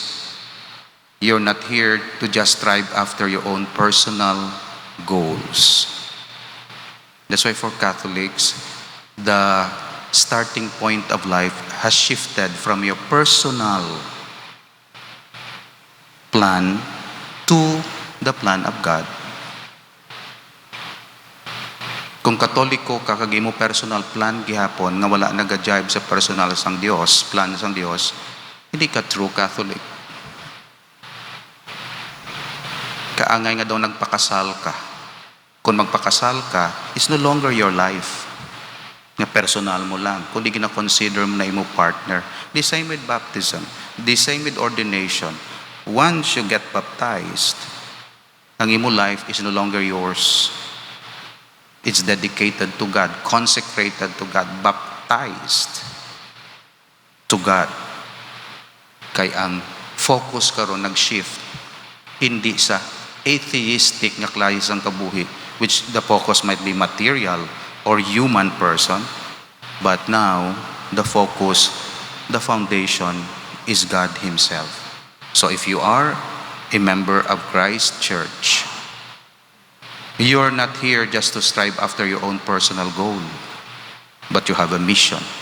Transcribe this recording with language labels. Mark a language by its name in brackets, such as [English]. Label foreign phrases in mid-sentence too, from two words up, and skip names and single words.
[English] You're not here to just strive after your own personal goals. That's why for Catholics, the starting point of life has shifted from your personal plan to the plan of God. [Hiligaynon] Kung Katoliko ka kag imo [English] personal plan [Hiligaynon] gihapon nga wala nagajibe sa personal sang Dios, plan sang Dios, hindi ka [English] true Catholic. [Hiligaynon] Kaangay nga daw nagpakasal ka. Kung magpakasal ka, [English] it's no longer your life. [Hiligaynon] Nga personal mo lang. Kundi gina-consider mo na imo partner. [English] The same with baptism. The same with ordination. Once you get baptized, [Hiligaynon] ang imo [English] life is no longer yours. It's dedicated to God, consecrated to God, baptized to God. [Hiligaynon] Kay ang focus karon nag-shift hindi sa atheistic nga klase sang kabuhi, [English] which the focus might be material or human person, but now the focus, the foundation is God Himself. So if you are a member of Christ Church, you're not here just to strive after your own personal goal, but you have a mission.